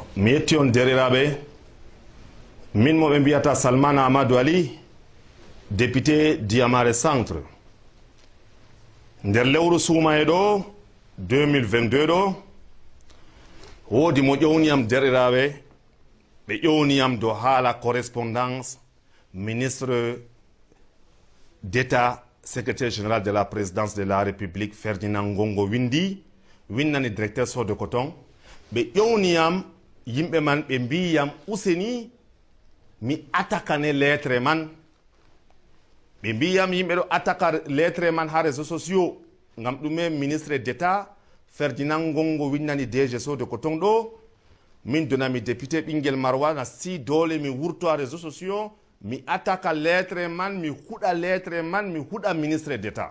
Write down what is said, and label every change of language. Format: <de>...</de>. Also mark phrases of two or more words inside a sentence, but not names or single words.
<ff>Mi yetti on deriraɓe, min mo ɓe mbiyata Salmana Amadou Ali, député Diyamare Centre. Nder lewru suumaye ɗo 2022 ɗo woodi mo ƴowniyam deriraɓe, ɓe ƴowniyam do haala</ff> <fr>correspondance ministre d'État, secrétaire général de la présidence de la République,</fr> <ff>Ferdinand Ngongo windani directeur Sow de Coton. Ɓe ƴowniyam yimɓe man ɓe mbiyam useni mi atakane lettre man. Ɓe mbiyam yimɓe ɗo ataka lettre man ha</ff> <fr>réseaux sociaux</fr> <ff>ngam ɗume</ff> <fr>ministre d'État</fr> <ff>Ferdinand Ngongo windani DG Sow de Coton ɗo min donami député ɓinguel Marwa na si dole mi wurto ha</ff> <fr>réseaux sociaux</fr> <ff>mi ataka lettre man, mi huɗa lettre man, mi huɗa</ff> <fr>ministre d'État.</fr>